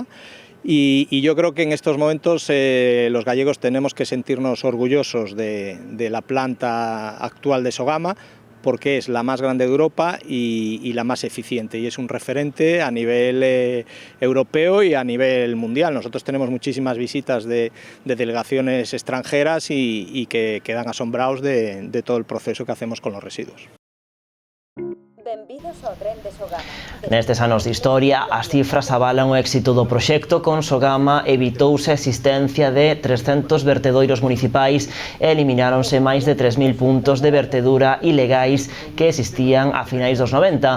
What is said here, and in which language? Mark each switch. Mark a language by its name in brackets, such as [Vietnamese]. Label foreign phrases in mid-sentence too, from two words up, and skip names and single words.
[Spanish] Y yo creo que en estos momentos los gallegos tenemos que sentirnos orgullosos de la planta actual de Sogama, porque es la más grande de Europa y la más eficiente, y es un referente a nivel europeo y a nivel mundial. Nosotros tenemos muchísimas visitas de delegaciones extranjeras y que quedan asombrados de todo el proceso que hacemos con los residuos. [Galician] Benvidos ao tren de Sogama. Nestes anos de historia, as cifras avalan o éxito do proxecto. Con Sogama evitouse a existencia de 300 vertedoiros municipais e elimináronse máis de 3.000 puntos de vertedura ilegais que existían a finais dos 90.